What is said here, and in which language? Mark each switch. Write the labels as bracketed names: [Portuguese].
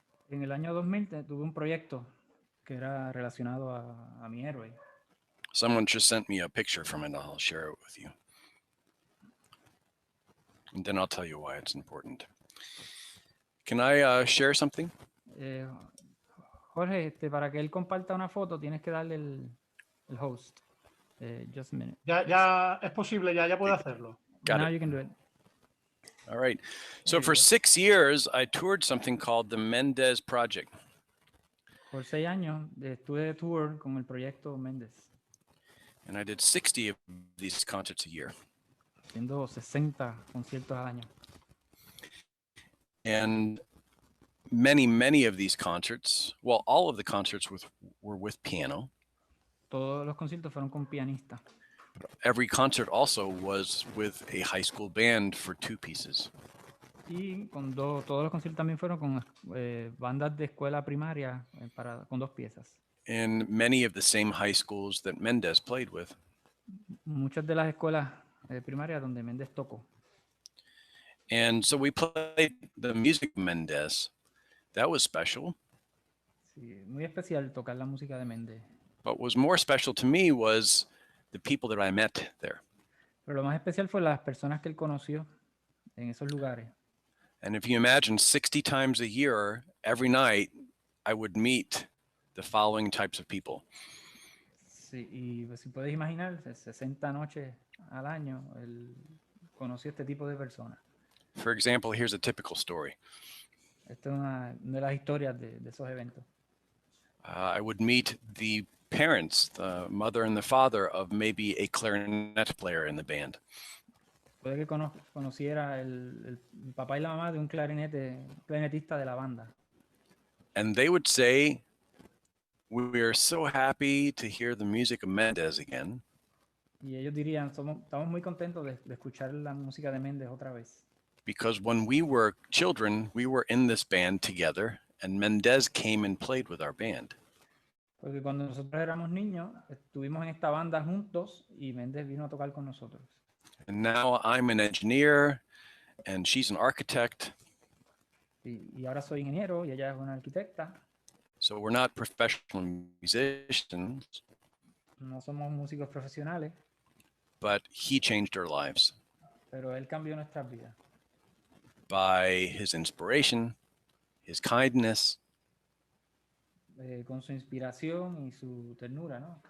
[Spanish] En el año 2000 tuve un proyecto que era relacionado a mi héroe. [English] Someone just sent me a picture from it. I'll share it with you. And then I'll tell you why it's important. Can I share something? [Spanish] Jorge, para que él comparta una foto tienes que darle el host. [English] Just a minute. [Spanish] Ya es posible, ya puede hacerlo. [English] Got Now it. you can do it. All right. So for 6 years, I toured something called the Mendez Project. [Spanish] Por 6 años estuve de tour con el proyecto Méndez. [English] And I did 60 of these concerts a year. [Spanish] Haciendo 60 conciertos al año. [English] And many of these concerts, well, all of the concerts were with piano. [Spanish] Todos los conciertos fueron con pianista. [English] Every concert also was with a high school band for 2 pieces. [Spanish] Y todos los conciertos también fueron con bandas de escuela primaria con 2 piezas. [English] In many of the same high schools that Mendez played with. [Spanish] Muchas de las escuelas primarias donde Méndez tocó. [English] And so we played the music of Mendez. That was special. [Spanish] Sí, muy especial tocar la música de Méndez. [English] But what was more special to me was the people that I met there. [Spanish] Pero lo más especial fue las personas que él conoció en esos lugares. [English] And if you imagine 60 times a year, every night, I would meet the following types of people. [Spanish] Sí, y pues, si puedes imaginar, 60 noches al año, él conoció este tipo de personas. [English] For example, here's a typical story. [Spanish] Esta es una de las historias de esos eventos. [English] I would meet the parents, the mother and the father of maybe a clarinet player in the band. [Spanish] Puede que conociera el papá y la mamá de un clarinetista de la banda. [English] And they would say, "We are so happy to hear the music of Mendez again. [Spanish] Y ellos dirían, estamos muy contentos de escuchar la música de Méndez otra vez. [English] Because when we were children, we were in this band together, and Mendez came and played with our band." [Spanish] Porque cuando nosotros éramos niños, estuvimos en esta banda juntos y Méndez vino a tocar con nosotros. [English] And now I'm an engineer, and she's an architect. [Spanish] Y ahora soy ingeniero y ella es una arquitecta. [English] So we're not professional musicians, [Spanish] No somos músicos profesionales, [English] but he changed our lives [Spanish] pero él cambió nuestras vidas [English] by his inspiration, his kindness, [Spanish] con su inspiración y su ternura, ¿no?